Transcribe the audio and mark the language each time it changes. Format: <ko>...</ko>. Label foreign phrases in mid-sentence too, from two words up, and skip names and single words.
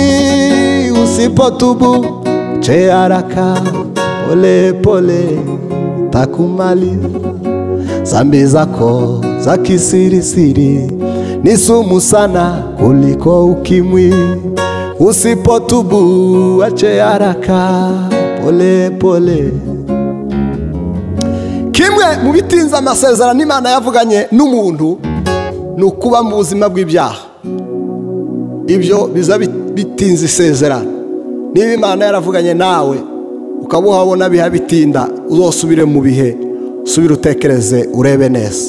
<sw>Usipotubu ache haraka, pole pole takumaliza. Zambi zako za kisirisiri ni sumu sana kuliko ukimwi. Usipotubu ache haraka, pole pole.</sw> <rw>Kimwe mu bitinza amasezerano Imana yavuganye n'umuntu nukuba mu buzima bw'ibyaha. Ibyo biza bitinza isezerano. Niba Imana yaravuganye nawe ukabuhabona biha bitinda, uzosubire mu bihe, subira utekereze urebe neza.</rw>